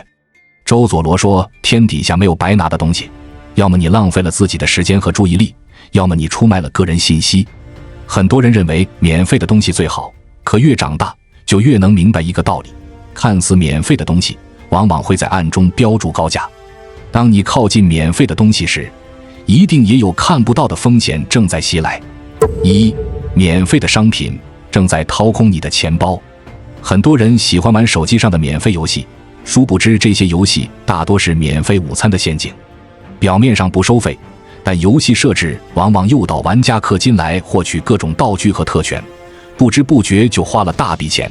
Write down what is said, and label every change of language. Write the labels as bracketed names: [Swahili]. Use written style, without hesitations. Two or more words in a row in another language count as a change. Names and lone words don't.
[Chinese] 周佐羅說，天底下沒有白拿的東西，要麼你浪費了自己的時間和注意力，要麼你出賣了個人信息。很多人認為免費的東西最好，可越長大就越能明白一個道理，看似免費的東西往往會在暗中標注高價。當你靠近免費的東西時，一定也有看不到的風險正在襲來。一，免費的商品正在掏空你的錢包。很多人喜歡玩手機上的免費遊戲，殊不知這些游戏大多是免費午餐的陷阱。表面上不收費，但遊戲設置往往誘導玩家氪金來獲取各種道具和特權，不知不覺就花了大筆錢。